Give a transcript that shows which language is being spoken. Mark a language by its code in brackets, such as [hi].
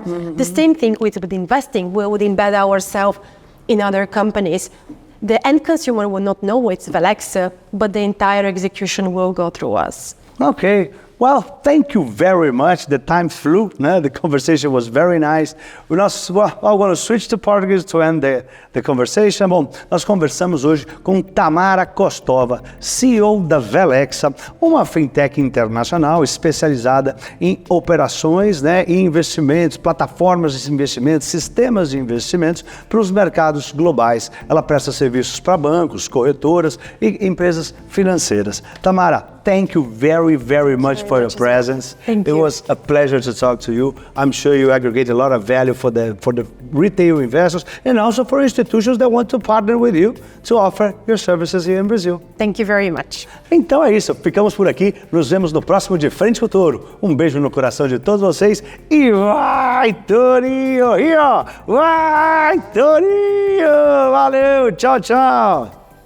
[en] The same thing with investing. We would embed ourselves in other companies. The end consumer will not know it's Velexa, but the entire execution will go through us. Okay. Well, thank you very much. The time flew. The conversation was very nice. I'm going to switch to Portuguese to end the conversation. [pt] Bom, nós conversamos hoje com Tamara Kostova, CEO da Velexa, uma fintech internacional especializada em operações e investimentos, plataformas de investimentos, sistemas de investimentos para os mercados globais. Ela presta serviços para bancos, corretoras e empresas financeiras. Tamara, [en] thank you very, very much for your presence. Thank you. It you. was a pleasure to talk to you. I'm sure you aggregate a lot of value for the retail investors and also for institutions that want to partner with you to offer your services here in Brazil. Thank you very much. [pt] Então é isso, ficamos por aqui, nos vemos no próximo De Frente com o Touro. Um beijo no coração de todos vocês e vai, Tourinho! Vai, Tourinho! Valeu, tchau, tchau!